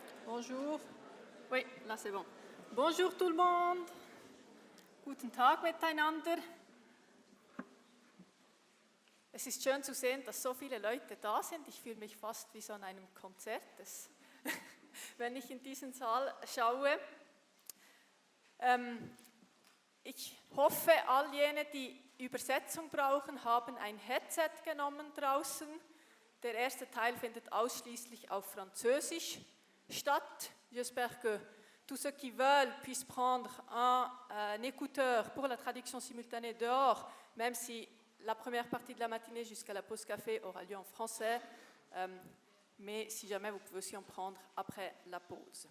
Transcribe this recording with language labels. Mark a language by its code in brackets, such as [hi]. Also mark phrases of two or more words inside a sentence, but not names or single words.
[fr] Bonjour. Oui, là c'est bon. Bonjour tout le monde. [de] Guten Tag miteinander. Es ist schön zu sehen, dass so viele Leute da sind. Ich fühle mich fast wie so an einem Konzert, wenn ich in diesen Saal schaue. Ich hoffe, all jene, die Übersetzung brauchen, haben ein Headset genommen draußen. Der erste Teil findet ausschließlich auf Französisch statt. [fr] J'espère que tous ceux qui veulent puissent prendre un écouteur pour la traduction simultanée dehors, même si la première partie de la matinée jusqu'à la pause café aura lieu en français, mais si jamais vous pouvez aussi en prendre après la pause.